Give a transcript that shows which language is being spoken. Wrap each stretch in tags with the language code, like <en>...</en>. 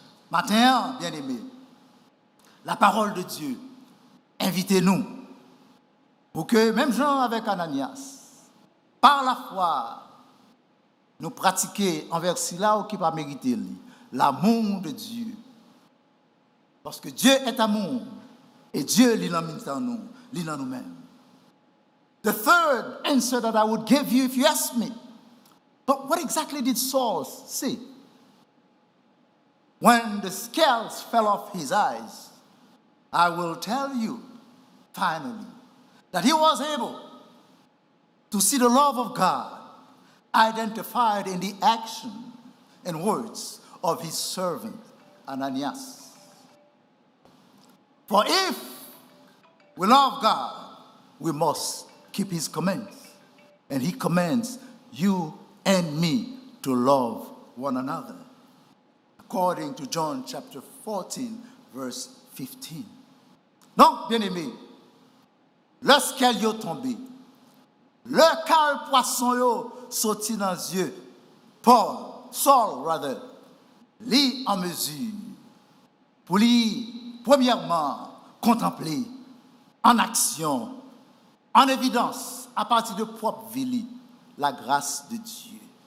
<fr>Matin, bien-aimés, la parole de Dieu, invitez-nous pour que, même Jean avec Ananias, par la foi, nous pratiquions envers cela qui va mériter l'amour de Dieu. Parce que Dieu est amour et Dieu l'est en nous, l'est en nous-mêmes.</fr> <en>The third answer that I would give you if you ask me, but what exactly did Saul see? When the scales fell off his eyes, I will tell you finally that he was able to see the love of God identified in the action and words of his servant Ananias. For if we love God, we must keep his commands. And he commands you and me to love one another. According to John chapter 14, verse 15.</en> <fr>Donc, bien-aimés, lorsqu'elle est tombée, le cal poisson yo sorti dans les yeux, Saul, lit en mesure pour lui, premièrement, contempler en action, en évidence, à partir de propre vie, la grâce de Dieu.</fr>